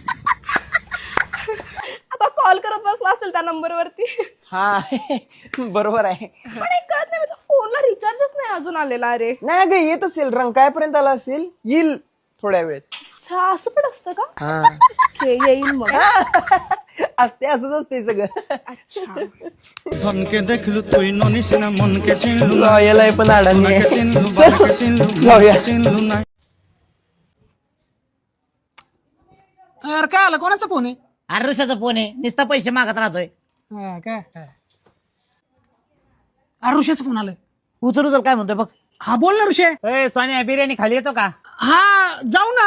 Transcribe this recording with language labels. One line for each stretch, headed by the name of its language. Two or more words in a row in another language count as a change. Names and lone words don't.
Marathi: आता कॉल करत बसला असेल त्या नंबरवरती. हा बरोबर आहे. पण एक कळत नाही, माझ्या फोनला रिचार्जच नाही अजून आलेला. अरे नाही अगं येत असेल, रंकाळ्यापर्यंत आला असेल, येईल थोड्या वेळेत. अच्छा, असं पण असतं का? हा येईल मग. असते, असंच असते सगळं. अच्छा,
Bangla: ধনকে দেখলু তুই ননিস না মনকে চিনলু না
Marathi: याला पण अडाणी आहे.
Bangla: চিনলু বাবাকে চিনলু
Marathi: जाऊया.
Bangla: চিনলু না
Marathi: यार काय आलं, कोणाचा फोन आहे? अरे ऋषाचा फोन आहे, नुसता पैसे मागत राहतोय. काय अरे ऋषाचा फोन आलाय. उचल उचल काय म्हणतोय बघ. हा बोल ना ऋषे. ए सोन्या, बिर्याणी खाली येतो का? हा जाऊ ना.